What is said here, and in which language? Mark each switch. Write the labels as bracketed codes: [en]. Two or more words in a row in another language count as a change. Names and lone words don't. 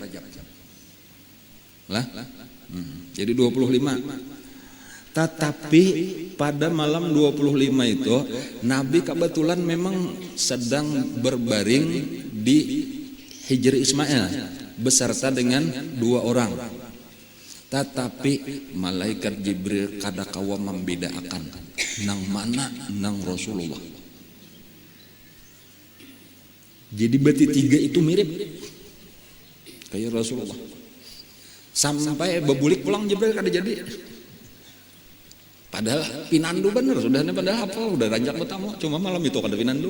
[id] Lah? Jadi 25. Tetapi pada malam 25 itu Nabi kebetulan memang sedang berbaring di Hijri Ismail beserta dengan 2 orang. [bjn] Tetapi malaikat Jibril kada kawa membedakan nang mana nang Rasulullah. [id] Jadi berarti 3 itu mirip kayak Rasulullah. [bjn] Sampai bebulik pulang Jibril kada jadi. Padahal pinandu bener sudah, padahal apa udah ranjak bertamu, cuma malam itu kada pinandu.